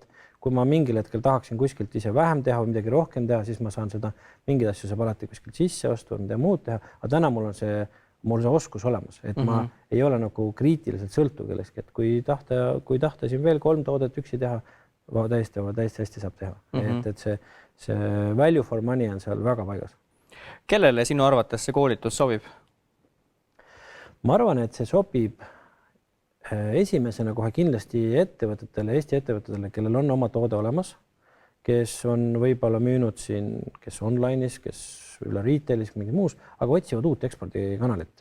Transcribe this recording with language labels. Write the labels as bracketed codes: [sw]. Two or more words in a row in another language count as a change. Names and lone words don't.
[et] Kui ma mingil hetkel tahaksin kuskilt ise vähem teha või midagi rohkem teha, siis ma saan seda, mingeid asju saab alati kuskilt sisse ostu või midagi muud teha, aga täna mul on see oskus olemas, et ma ei ole nagu kriitiliselt sõltuv kellestki, et kui tahta siin veel 3 toodet üksi teha, täiesti hästi saab teha. Et see [en] value for money [et] on seal väga paigas. Kellele sinu arvates see koolitus sobib? Ma arvan, et see sobib esimesena kohe kindlasti ettevõtetele, Eesti ettevõtetele, kellel on oma toode olemas, kes on võib-olla müünud siin, kes online'is, kes üle retailis, mingi muus, aga otsivad uut ekspordikanalit.